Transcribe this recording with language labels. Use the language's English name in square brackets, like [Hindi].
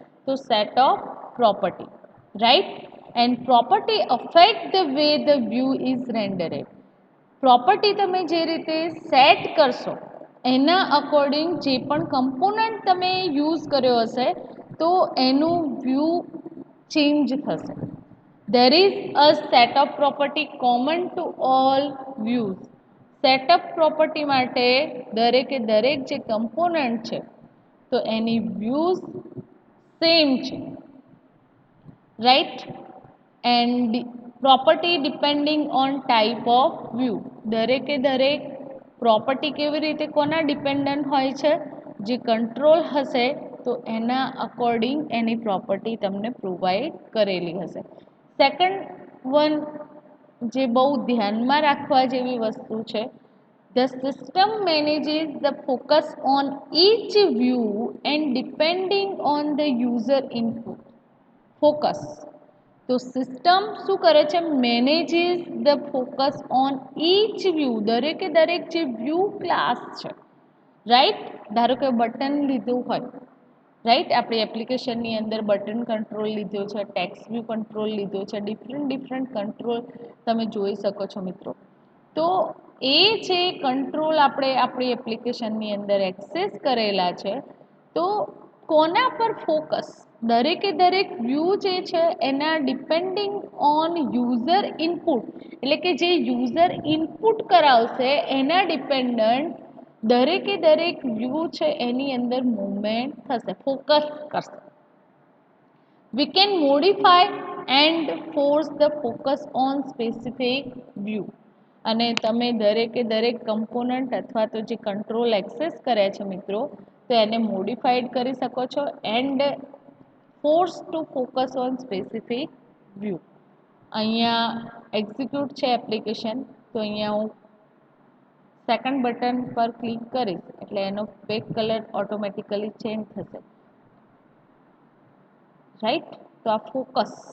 [English] તો set of property. Right? And property affect the way the view is rendered. [Gujarati] Property તમે જે રીતે set કરશો એના અકોર્ડિંગ જે પણ કમ્પોનન્ટ તમે યુઝ કર્યો હશે, તો એનું વ્યૂ ચેન્જ થશે. [English] There is a set of property common to all views. [Gujarati] Setup property માટે દરેકે દરેક જે કમ્પોનન્ટ છે, તો એની વ્યૂઝ સેમ છે. Right? [English] And property depending on type of view. [Gujarati] દરેકે દરેક પ્રોપર્ટી કેવી રીતે કોના ડિપેન્ડન્ટ હોય છે? જે કંટ્રોલ હશે તો એના અકોર્ડિંગ એની પ્રોપર્ટી તમને પ્રોવાઈડ કરેલી હશે. સેકન્ડ વન જે બહુ ધ્યાનમાં રાખવા જેવી વસ્તુ છે, [English] The system manages the focus on each view and depending on the user input. [Gujarati] Focus. તો સિસ્ટમ શું કરે છે? [English] manages the focus on each view, [Gujarati] દરેકે દરેક જે વ્યૂ ક્લાસ છે, રાઈટ. ધારો કે બટન લીધું હોય, રાઈટ, આપણી એપ્લિકેશનની અંદર બટન કંટ્રોલ લીધો છે, ટેક્સ્ટ વ્યૂ કંટ્રોલ લીધો છે, ડિફરન્ટ ડિફરન્ટ કંટ્રોલ તમે જોઈ શકો છો મિત્રો. તો એ જે કંટ્રોલ આપણે આપણી એપ્લિકેશનની અંદર એક્સેસ કરેલા છે, તો કોના પર ફોકસ? દરેકે દરેક વ્યૂ જે છે એના ડિપેન્ડિંગ ઓન યુઝર ઇનપુટ, એટલે કે જે યુઝર ઇનપુટ કરાવશે એના ડિપેન્ડન્ટ દરેકે દરેક વ્યૂ છે એની અંદર મૂવમેન્ટ થશે, ફોકસ કરશે. [English] We can modify and force the focus on specific view. [Gujarati] અને તમે દરેકે દરેક કમ્પોનન્ટ અથવા તો જે કંટ્રોલ એક્સેસ કર્યા છે મિત્રો, તો એને મોડિફાઈડ કરી શકો છો [English] And force to focus on specific view. [Gujarati] અહીંયા એક્ઝિક્યુટ છે એપ્લિકેશન, તો અહીંયા હું સેકન્ડ બટન પર ક્લિક કરીશ એટલે એનો બેક કલર ઓટોમેટિકલી ચેન્જ થશે, રાઈટ. તો આ ફોકસ.